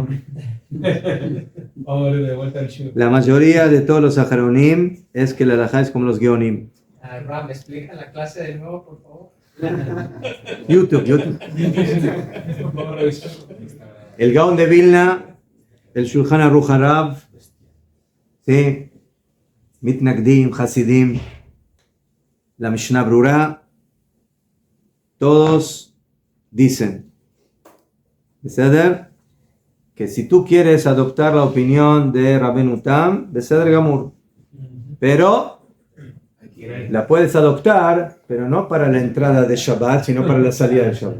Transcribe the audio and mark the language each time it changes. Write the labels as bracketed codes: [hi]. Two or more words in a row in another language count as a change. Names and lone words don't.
[es] Vamos a ver de vuelta al chivo. la mayoría de todos los ajaronim es que la alajá es como los geonim. Ram, ¿me explica la clase de nuevo, por favor? YouTube. Vamos a revisar. El Gaón de Vilna, el Shulchan Aruch Harav, ¿sí? Mitnagdim, Hasidim, la Mishnah Brura, todos dicen, Beseder, que si tú quieres adoptar la opinión de Rabbeinu Tam, [he] בסדר גמור, [es] pero la puedes adoptar, pero no para la entrada de Shabbat, sino para la salida de Shabbat.